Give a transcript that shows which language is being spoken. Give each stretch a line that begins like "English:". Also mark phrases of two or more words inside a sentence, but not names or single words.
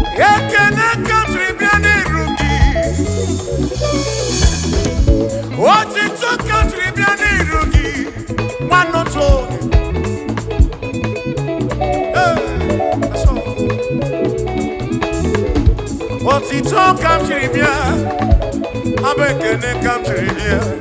Igbo: Ekene ka m jiri bịa n'iru gị. Otito ka m jiri bịa n'iru gị. nwanne otu onye.
English: Hey, that's all.
Igbo: Otito ka m jiri bịa, abụ ekene ka m jiri bịa.